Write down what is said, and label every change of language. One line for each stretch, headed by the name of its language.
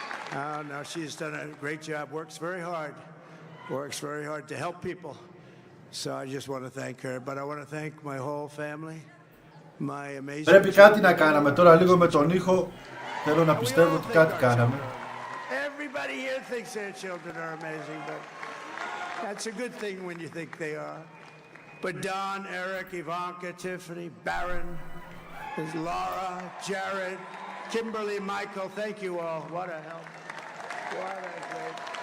English: Oh, no, she's done a great job. Works very hard. Works very hard to help people. So I just want to thank her. But I want to thank my whole family. My amazing.
Greek: Πρέπει κάτι να κάναμε τώρα λίγο με τον ήχο. Θέλω να πιστεύω ότι κάτι κάναμε.
English: Everybody here thinks their children are amazing, but that's a good thing when you think they are. But Don, Eric, Ivanka, Tiffany, Barron, Laura, Jared, Kimberly, Michael, thank you all. What a help. What a great.